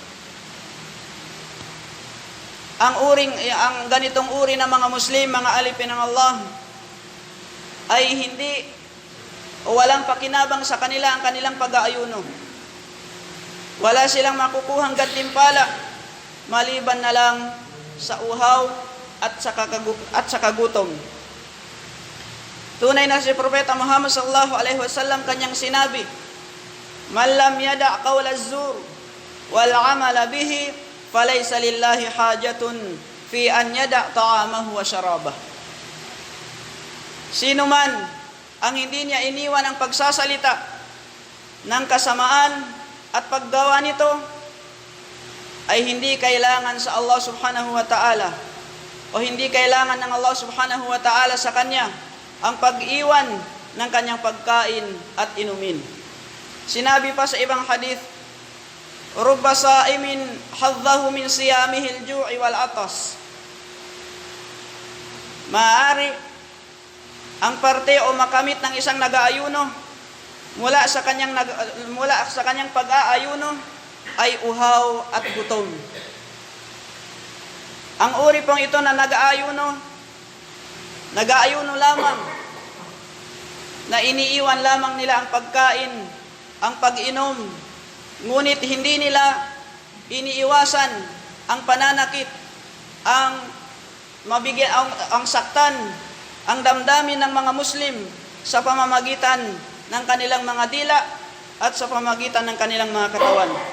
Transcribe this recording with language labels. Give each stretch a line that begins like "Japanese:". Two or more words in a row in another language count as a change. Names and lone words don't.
Filipino: Ang ganitong uri ng mga Muslim, mga alipin ng Allah, ay hindi o walang pakinabang sa kanila ang kanilang pag-aayuno. Wala silang makukuhang gantimpala maliban na lang sa uhaw at sa kagutom. Tunay na si Propeta Muhammad
Arabic: صلى الله عليه وسلم
Filipino: kanyang sinabi,
Arabic: "من لم يدع قول الزور والعمل به فليس لله حاجة في أن يدع طعامه وشرابه."
Filipino: Sino man ang hindi niya iniwan ang pagsasalita ng kasamaan at paggawa nito, ay hindi kailangan sa Allah
Arabic: سبحانه وتعالى
Filipino: o hindi kailangan ng Allah
Arabic: سبحانه وتعالى
Filipino: sa kanya ang pag-iwan ng kanyang pagkain at inumin. Sinabi pa sa ibang hadith,
Arabic: "رب صائم حظه من صيامه الجوع والعطش."
Filipino: Maaari ang parte o makamit ng isang nag-aayuno mula sa kanyang pag-aayuno ay uhaw at gutom. Ang uri pong ito na nag-aayuno lamang, na iniiwan lamang nila ang pagkain, ang pag-inom, ngunit hindi nila iniiwasan ang pananakit, ang saktan, ang damdamin ng mga Muslim sa pamamagitan ng kanilang mga dila at sa pamamagitan ng kanilang mga katawan.